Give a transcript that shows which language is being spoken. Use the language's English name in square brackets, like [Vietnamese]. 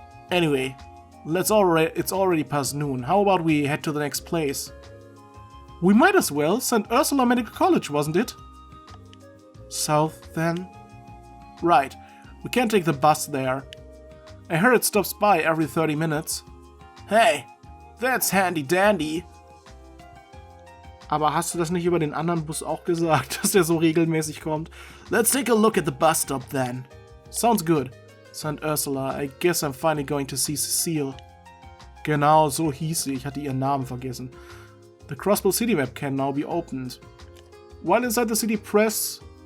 [English] Anyway, it's already past noon. How about we head to the next place? We might as well. St. Ursula Medical College, wasn't it? South, then? Right. We can't take the bus there. I heard it stops by every 30 minutes. Hey, that's handy dandy. [German] Aber hast du das nicht über den anderen Bus auch gesagt, dass der so regelmäßig kommt? [English] Let's take a look at the bus stop then. Sounds good. St. Ursula, I guess I'm finally going to see Cecile. [German] Genau, so hieß sie. Ich hatte ihren Namen vergessen. [English] The Crossbell city map can now be opened. While inside the city, press...